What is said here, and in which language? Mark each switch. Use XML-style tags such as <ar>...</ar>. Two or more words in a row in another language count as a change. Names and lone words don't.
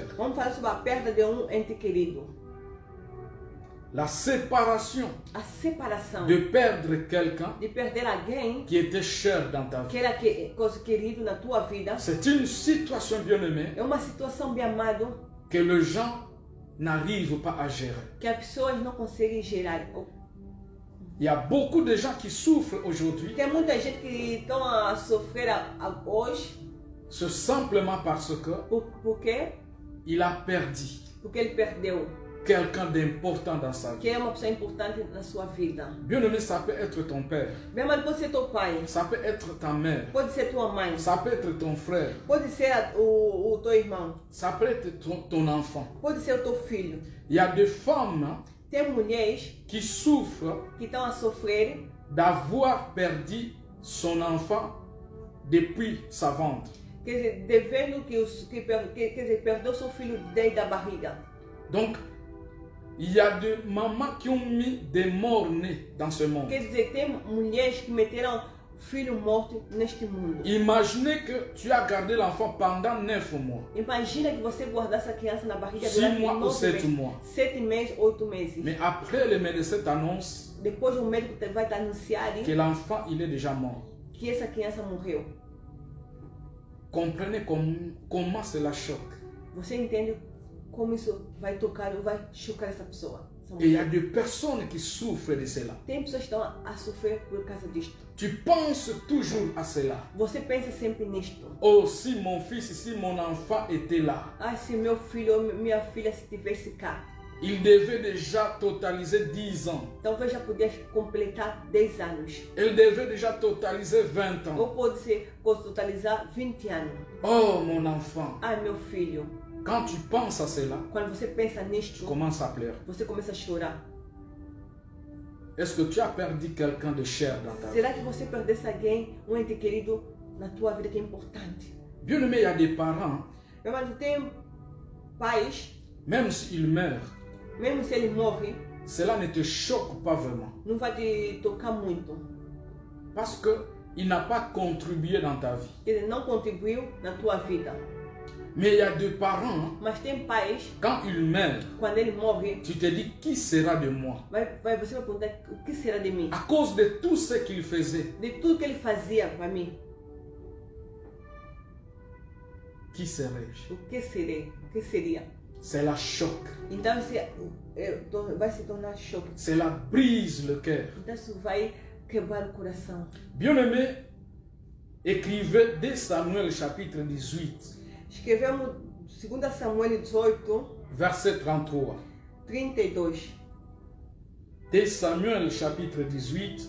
<pt>vamos falar sobre a perda de um ente querido.</pt> <fr>La séparation</fr> <pt>A separação</pt> <fr>de perdre quelqu'un</fr> <pt>de perder alguém</pt> <fr>qui était cher dans ta</fr> <pt>que</pt> <fr>vie.</fr> <pt>era coisa querido na tua vida.</pt> <fr>C'est une situation, bien aimée,</fr> <pt>É uma situação, bem amado,</pt> <fr>que les gens n'arrivent pas à gérer.</fr> <pt>que as pessoas não conseguem gerar.</pt> <fr>Il y a beaucoup de gens qui souffrent aujourd'hui,</fr> <pt>Tem muita gente que estão a sofrer hoje.</pt> <fr>c'est simplement parce que</fr> <pt>Por quê?</pt> <fr>il a perdu</fr> <pt>Porque ele perdeu.</pt> <fr>quelqu'un d'important dans sa vie.</fr> <pt>Que é uma pessoa importante na sua vida.</pt> <fr>Bien aimé, ça peut être ton père,</fr> <pt>Bem amado, pode ser teu pai.</pt> <fr>ça peut être ta mère,</fr> <pt>Pode ser tua mãe.</pt> <fr>ça peut être ton frère,</fr> <pt>Pode ser o teu irmão.</pt> <fr>ça peut être ton enfant.</fr> <pt>Pode ser o teu filho.</pt> <fr>Il y a des femmes</fr> <pt>Tem mulheres</pt> <fr>qui souffrent</fr> <pt>que estão a sofrer</pt> <fr>d'avoir perdu son enfant depuis sa vente.</fr> <pt>quer dizer, devendo quer dizer, perdeu seu filho desde a barriga.</pt> <fr>Donc, il y a des mamans qui ont mis des morts-nés dans ce monde.</fr> <pt>Quer dizer, tem mulheres que meteram filho morto neste mundo.</pt> <fr>Imaginez que tu as gardé l'enfant pendant 9 mois,</fr> <pt>Imagina que você guardasse a criança na barriga</pt> <fr>6 mois ou</fr> <pt>9</pt> <fr>7</fr> <pt>meses,</pt> <fr>mois.</fr> <pt>7 meses, 8 meses.</pt> <fr>Mais après, le médecin t'annonce</fr> <pt>Depois o médico vai te anunciar</pt> <fr>que l'enfant il est déjà mort.</fr> <pt>que essa criança morreu.</pt> <fr>Comprenez comment cela choque.</fr> <pt>Você entende como isso vai tocar ou vai chocar essa pessoa?</pt> <fr>Et il y a des personnes qui souffrent de cela.</fr> <pt>Tem pessoas que estão a sofrer por causa disto.</pt> <fr>Tu penses toujours à cela.</fr> <pt>Você pensa sempre nisto.</pt> <fr>Oh, si mon fils, si mon enfant était là.</fr> <pt>Ah, se meu filho ou minha filha estivesse cá.</pt> <fr>il devait déjà totaliser 10 ans.</fr> <pt>Talvez já pudesse completar 10 anos.</pt> <fr>Il devait déjà totaliser 20 ans.</fr> <pt>Ou pode ser totalizar 20 anos.</pt> <fr>Oh mon enfant,</fr> <pt>Ai, meu filho,</pt> <fr>quand tu penses à cela,</fr> <pt>quando você pensa</pt> <fr>tu</fr> <pt>nisto,</pt> <fr>commences à pleurer.</fr> <pt>você começa a chorar.</pt> <fr>Est-ce que tu as perdu quelqu'un de cher dans ta vie?</fr> <pt>Será que você perdesse alguém, ente querido, na tua vida que é importante?</pt> <fr>Bien aimé, il y a des parents,</fr> <pt>Meu marido tem pais,</pt> <fr>même s'ils meurent,</fr> <pt>mesmo se ele morre,</pt> <fr>cela ne te choque pas vraiment.</fr> <pt>não vai te tocar muito.</pt> <fr>Parce qu'il n'a pas contribué dans ta vie.</fr> <pt>Ele não contribuiu na tua vida.</pt> <fr>Mais il y a des parents,</fr> <pt>Mas tem pais,</pt> <fr>quand ils meurent,</fr> <pt>quando ele morre,</pt> <fr>tu te dis qui sera de moi?</fr> <pt>você vai perguntar o que será de mim?</pt> <fr>À cause de tout ce qu'il faisait,</fr> <pt>De tudo que ele fazia para mim,</pt> <fr>qui serais-je?</fr> <pt>o que serei? O que seria?</pt> <fr>Cela choque,</fr> <pt>Então vai se tornar choque.</pt> <fr>cela brise le cœur.</fr> <pt>Então isso vai quebrar o coração.</pt> <fr>Bien-aimé, écrivez dès Samuel chapitre 18,</fr> <pt>Escrevemos 2 Samuel 18,</pt> <fr>verset 33.</fr> <pt>32.</pt> <fr>Dès Samuel chapitre 18,</fr>